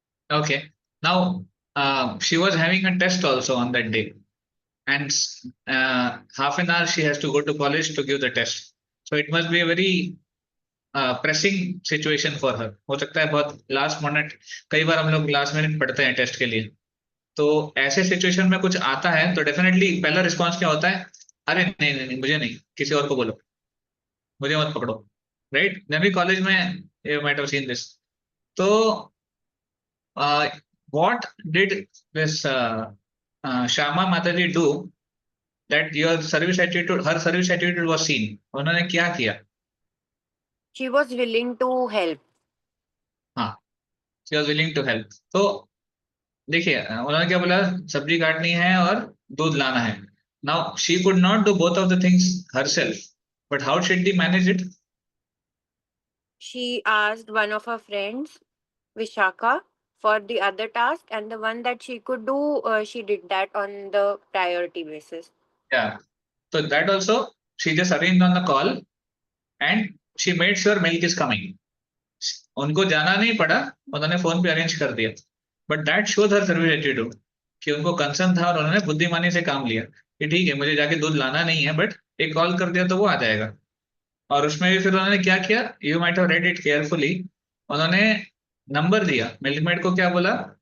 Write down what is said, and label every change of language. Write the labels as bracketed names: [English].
[English] Okay. Now, she was having a test also on that day, and half an hour she has to go to college to give the test. So it must be a very pressing situation for her. [Hindi] हो सकता है बहुत last minute, कई बार हम लोग last minute पढ़ते हैं test के लिए, तो ऐसे सिचुएशन में कुछ आता है तो डेफिनेटली पहला रिस्पॉन्स क्या होता है? अरे नहीं नहीं नहीं, मुझे नहीं, किसी और को बोलो, मुझे मत पकड़ो, राइट? जब भी कॉलेज में [English] You might have seen this. तो what did this Shama Mataji do that your service attitude, her service attitude was seen? [Hindi] उन्होंने क्या किया? [English] She was willing to help. हाँ, she was willing to help. [Hindi] तो देखिए उन्होंने क्या बोला? सब्जी काटनी है और दूध लाना है. [English] Now she could not do both of the things herself, but how should she manage it? She asked one of her friends, Vishaka, for the other task, and the one that she could do, she did that on the priority basis. Yeah. So that also she just arranged on the call and she made sure milk is coming. [Hindi] उनको जाना नहीं पड़ा, उन्होंने phone पे arrange कर दिया. [English] but that shows her service attitude [Hindi] कि उनको कंसर्न था और उन्होंने बुद्धिमानी से काम लिया कि ठीक है मुझे जाके दूध लाना नहीं है, बट एक कॉल कर दिया तो वो आ जाएगा. और उसमें भी फिर उन्होंने क्या किया? [English] You might have read it carefully. [Hindi] उन्होंने नंबर दिया, मिल्कमेड को क्या बोला?